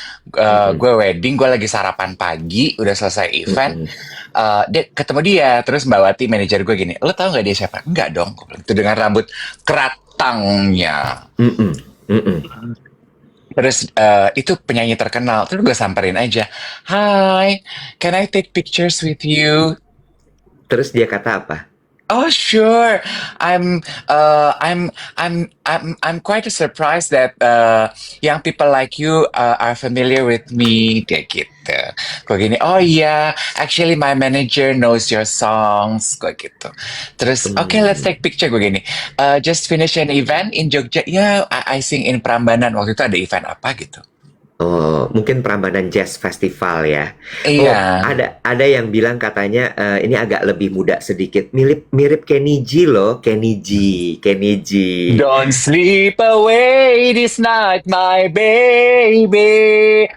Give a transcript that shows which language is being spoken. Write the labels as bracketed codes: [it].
[id] Mm-mm, Gue wedding, gue lagi sarapan pagi, udah selesai event. mm-mm, Ketemu dia, terus Mbak Wati, manajer gue gini, lo tau nggak dia siapa? Enggak dong, gue bilang. Itu dengan rambut keratangnya. mm-mm, mm-mm. Terus itu penyanyi terkenal. Terus gue samperin aja, [en] Hi, can I take pictures with you? [id] Terus dia kata apa? [en] Oh sure, I'm I'm quite surprised that young people like you are familiar with me [id] kayak gitu. Gue gini, oh iya, [en] actually my manager knows your songs, [id] gue gitu. Terus, [en] okay, let's Hmm. take picture, [id] gue gini. [en] Just finish an event in Jogja, ya I sing in Prambanan, [id] waktu itu ada event apa gitu. Oh, mungkin Prambanan Jazz Festival ya. Oh, Iya. ada yang bilang katanya ini agak lebih muda sedikit. Mirip mirip Kenny G loh, Kenny G, Kenny G. [en] Don't sleep away this night, my baby.